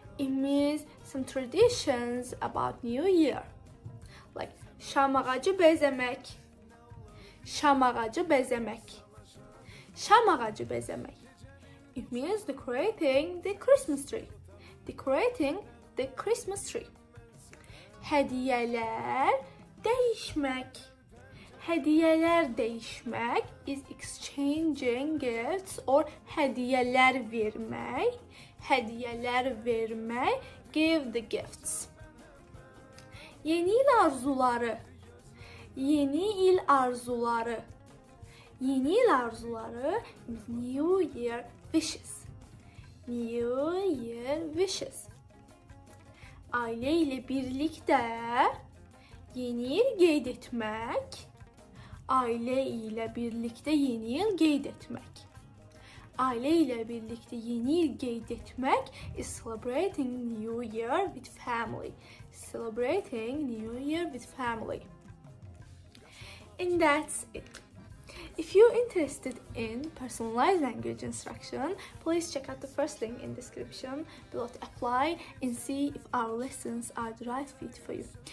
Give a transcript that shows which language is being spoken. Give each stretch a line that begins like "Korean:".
English: It means some traditions about New Year.
Azerbaijani: Like şam ağacı bəzəmək. Şam ağacı bəzəmək. Şam ağacı bəzəmək.
English: It means decorating the Christmas tree. Decorating the Christmas tree.
Azerbaijani: Hədiyyələr dəyişmək. Hədiyyələr dəyişmək
English: is exchanging gifts or
Azerbaijani: hədiyyələr vermək. Hədiyyələr vermək,
English: give the gifts.
Azerbaijani: Yeni il arzuları. Yeni il arzuları. Yeni il arzuları
English: is New Year wishes. New Year wishes.
Azerbaijani: Ailə ilə birlikdə yeni il qeyd etmək. Ailə ilə birlikdə yeni il qeyd etmək. Ailə ilə birlikdə yeni il qeyd etmək
English: is celebrating New Year with family. Celebrating New Year with family. And that's it. If you're interested in personalized language instruction, please check out the first link in the description below to apply and see if our lessons are the right fit for you.